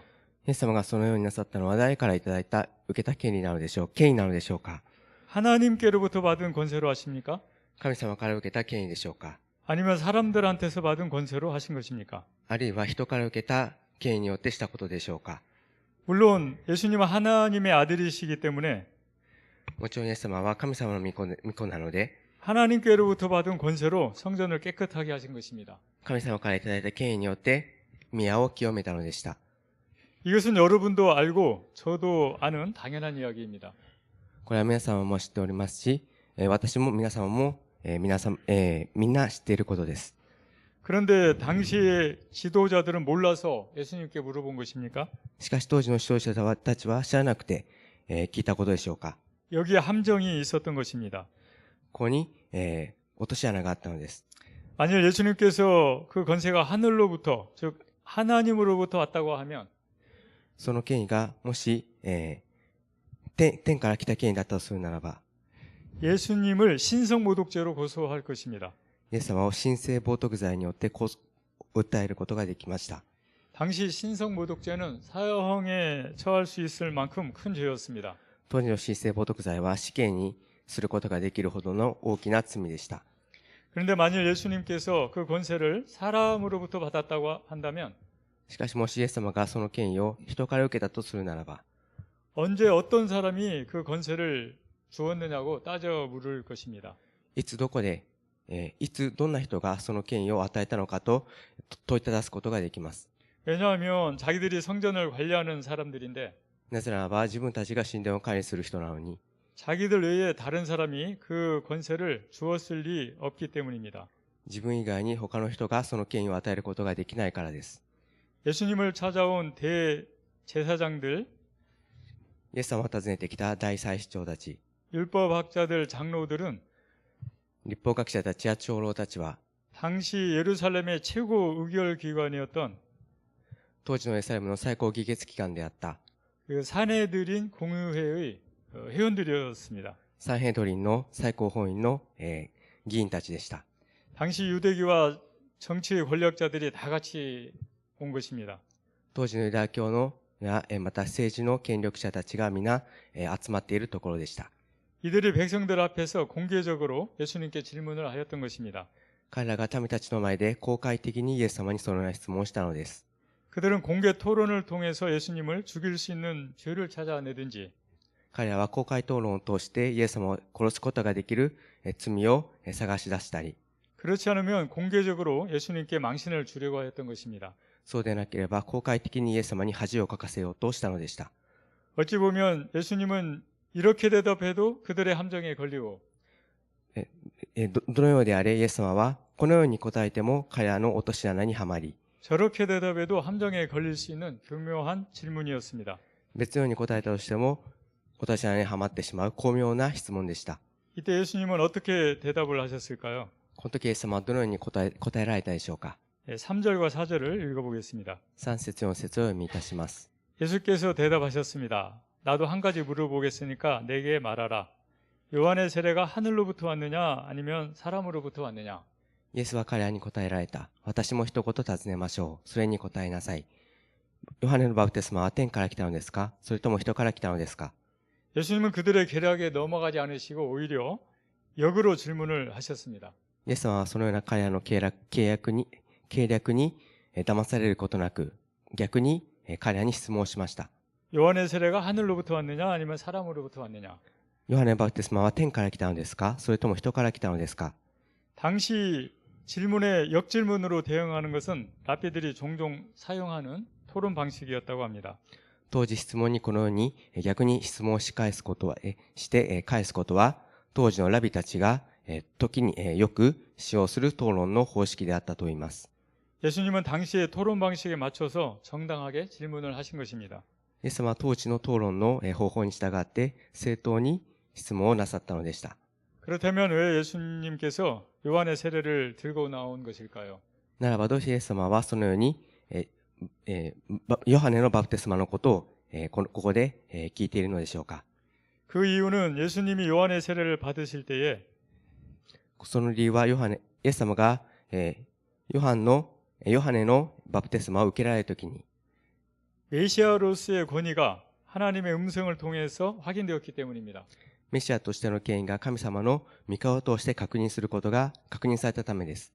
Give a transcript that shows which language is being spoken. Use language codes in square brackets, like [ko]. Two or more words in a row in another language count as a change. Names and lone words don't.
[ja] イエス様がそのようになさったのは誰からいただいた受けた権利なのでしょう、権威なのでしょうか。 [ko] 하나님께로부터 받은 권세로 하십니까? [ja] 神様から受けた権威でしょうか。 [ko] 아니면 사람들한테서 받은 권세로 하신 것입니까? [ja] あるいは人から受けた権威によってしたことでしょうか。 [ko] 물론 예수님은 하나님의 아들이시기 때문에 [ja] もちろんイエス様は神様の御子なので、 [ko] 하나님께로부터 받은 권세로 성전을 깨끗하게 하신 것입니다. [ja] 神様からいただいた権威によって宮を清めたのでした。 [ko] 이것은 여러분도 알고 저도 아는 당연한 이야기입니다. [ja] これは皆様も知っておりますし、私も皆様も、みんな知っていることです。 [ko] 그런데 당시의 지도자들은 몰라서 예수님께 물어본 것입니까? [ja] しかし当時の指導者たちは知らなくて、聞いたことでしょうか。 [ko] 여기에 함정이 있었던 것입니다. [ja] ここに、落とし穴があったのです。 [ko] 만일 예수님께서 그 권세가 하늘로부터, 즉 하나님으로부터 왔다고 하면 [ja] その権威がもし、天から来た権威だったとするならば、 [ko] 예수님을 신성모독죄로 고소할 것입니다. [ja] イエス様を神聖冒涜罪によって訴えることができました。 [ko] 당시 신성모독죄는 사형에 처할 수 있을 만큼 큰 죄였습니다. [ja] 当時の神聖冒涜罪は死刑にすることができるほどの大きな罪でした。 [ko] 그런데 만일 예수님께서 그 권세를 사람으로부터 받았다고 한다면 [ja] しかしもしイエス様がその権威を人から受けたとするならば、 [ko] 언제 어떤 사람이 그 권세를 주었느냐고 따져 물을 것입니다. [ja] いつどこで、いつどんな人がその権威を与えたのかと問いただすことができます。 [ko] 왜냐하면 자기들이 성전을 관리하는 사람들인데 [ja] なぜならば自分たちが神殿を管理する人なのに、 [ko] 자기들 외에 다른 사람이 그 권세를 주었을 리 없기 때문입니다. [ja] 自分以外に他の人がその権威を与えることができないからです。 [ko] 예수님을 찾아온 대제사장들, [ja] イエス様を訪ねてきた大祭司長たち、 [ko] 율법학자들, 장로들은 [ja] 立法学者たちや長老たちは、 [ko] 당시 예루살렘의 최고 의결기관이었던 [ja] 当時のエルサレムの最高議決機関であった [ko] 그 사내들인 공의회의 회원들이었습니다. [ja] サンヘドリンの最高法院の、議員たちでした。 [ko] 당시 유대교와 정치 권력자들이 다 같이 온 것입니다. [ja] 当時のユダヤ教のやまた政治の権力者たちが皆、集まっているところでした。 [ko] 이들이 백성들 앞에서 공개적으로 예수님께 질문을 하였던 것입니다. [ja] 彼らが民たちの前で公開的にイエス様にそのような質問をしたのです。 [ko] 그들은 공개 토론을 통해서 예수님을 죽일 수 있는 죄를 찾아내든지 [ja] 彼らは公開討論を通してイエス様を殺すことができる罪を探し出したり、 [ko] 그렇지 않으면 공개적으로 예수님께 망신을 주려고 하였던 것입니다. [ja] そうでなければ公開的にイエス様に恥をかかせようとしたのでした。 [ko] 어찌 보면 예수님은 이렇게 대답해도 그들의 함정에 걸리고 [ja] どのようであれイエス様はこのように答えても彼らの落とし穴にはまり、 [ko] 저렇게 대답해도 함정에 걸릴 수 있는 교묘한 질문이었습니다. [ja] 別のように答えたとしても落とし穴にはまってしまう巧妙な質問でした。 [ko] 이때 예수님은 어떻게 대답을 하셨을까요? [ja] この時イエス様はどのように答えられたでしょうか。 [ko] 3절과 4절을 읽어보겠습니다. [ja] 3 節4節を読みいたします。 [ko] 예수께서 대답하셨습니다. 나도 한 가지 물어보겠으니까 내게 말하라. 요한의 세례가 하늘로부터 왔느냐 아니면 사람으로부터 왔느냐? [ja] イエスは彼らに答えられた。私も一言尋ねましょう。それに答えなさい。ヨハネのバプテスマは天から来たのですか、それとも人から来たのですか。 [ko] 예수님은 그들의 계략에 넘어가지 않으시고 오히려 역으로 질문을 하셨습니다. [ja] イエス様はそのような彼らの計略に騙されることなく、逆に彼らに質問をしました。 [ko] 요한의 세례가 하늘로부터 왔느냐 아니면 사람으로부터 왔느냐? [ja] ヨハネのバプテスマは天から来たのですか、それとも人から来たのですか。 [ko] 당시 질문에 역질문으로 대응하는 것은 랍비들이 종종 사용하는 토론 방식이었다고 합니다. [ja] 当時質問にこのように逆に質問を返すことは当時のラビたちが時によく使用する討論の方式であったと言います。 [ko] 예수님은 당시의 토론 방식에 맞춰서 정당하게 질문을 하신 것입니다. [ja] イエス様は当時の討論の方法に従って正当に質問をなさったのでした。 [ko] 그렇다면 왜 예수님께서 요한의 세례를 들고 나온 것일까요? [ja] ならばどうしてイエス様はそのようにヨハネのバプテスマのことをここで聞いているのでしょうか。 [ko] 그 이유는 예수님이 요한의 세례를 받으실 때에 [ja] その理由はイエス様がヨハネのバプテスマを受けられるときに [ko] 메시아로서의 권위가 하나님의 음성을 통해서 확인되었기 때문입니다. [ja] メシアとしての権威が神様の御顔を通して確認されたためです。